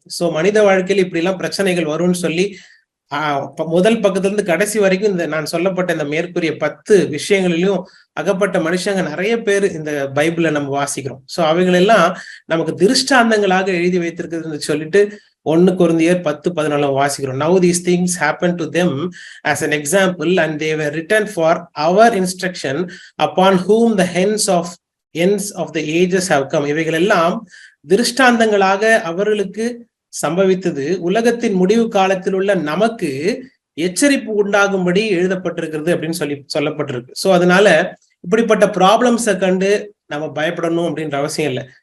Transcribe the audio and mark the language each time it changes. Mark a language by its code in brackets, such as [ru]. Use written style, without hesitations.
[ta] So மனித வாழ்க்கையில இப்படி எல்லாம் பிரச்சனைகள் வரும்னு சொல்லி முதல் பக்கத்துல இருந்து கடைசி வரைக்கும் இந்த நான் சொல்லப்பட்ட இந்த மேற்கூறிய 10 விஷயங்களிலும் அகப்பட்ட மனுஷங்க நிறைய பேர் இந்த பைபிளை நம்ம வாசிக்கிறோம். சோ அவைகளெல்லாம் நமக்கு திருஷ்டாந்தங்களாக எழுதி வைத்திருக்குதுன்னு சொல்லிட்டு 1 கொரிந்தியர் 10:14 வாசிக்கிறோம். [en] Now these things happened to them as an example and they were written for our instruction upon whom the ends of the ages have come. [ta] இவைகள் எல்லாம் திருஷ்டாந்தங்களாக அவர்களுக்கு சம்பவித்தது உலகத்தின் முடிவு காலத்தில் உள்ள நமக்கு எச்சரிப்பு உண்டாகும்படி எழுதப்பட்டிருக்கிறது அப்படின்னு சொல்லப்பட்டிருக்கு. சோ அதனால இப்படிப்பட்ட ப்ராப்ளம்ஸை கண்டு நம்ம பயப்படணும் அப்படின்ற அவசியம் இல்லை.